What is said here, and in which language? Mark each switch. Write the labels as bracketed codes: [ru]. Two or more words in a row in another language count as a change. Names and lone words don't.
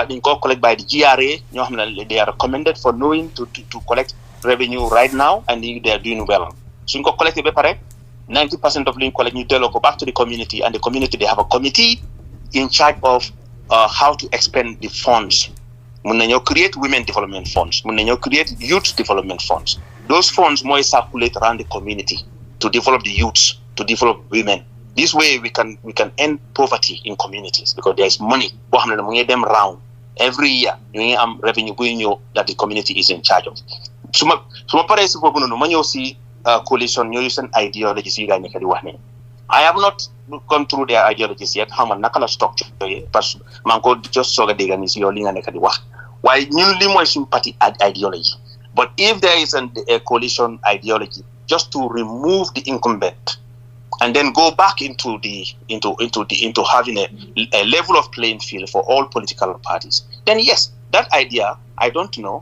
[en] GRA [wo] ñoo xam ne [en] they are recommended for knowing to collect revenue right now and they are doing well [wo] suñ ko collecté ba pare [en] 90% of [wo] li ñu collect ñu delloo ko [en] back to the community and the community they have a committee in charge of how to expend the funds [wo] mun nañoo [en] create women development funds [wo] mun nañoo [en] create youth development funds those funds mooy circulate around the community to develop the youths to develop women this way we can end poverty in communities because there is money [wo] boo xam ne mu ngi dem [en] round every year [wo] ñu ngi am [en] revenue [wo] buy ñëw [en] that the community is in charge of [wo] su ma paree si boobu noonu ma ñëw si coalition ñooyu seen ideologies yi gaa nekk di wax ne [en] I have not gone through their ideologies yet [wo] xam nga naka la structure parce que maa ngi ko just soog a dégg ni si yow li nga nekk di wax [en] Why [wo] ñun li mooy suñu [en] party ideology. But if there is a coalition ideology, just to remove the incumbent and then go back into having a level of playing field for all political parties, then yes, that idea, I don't know.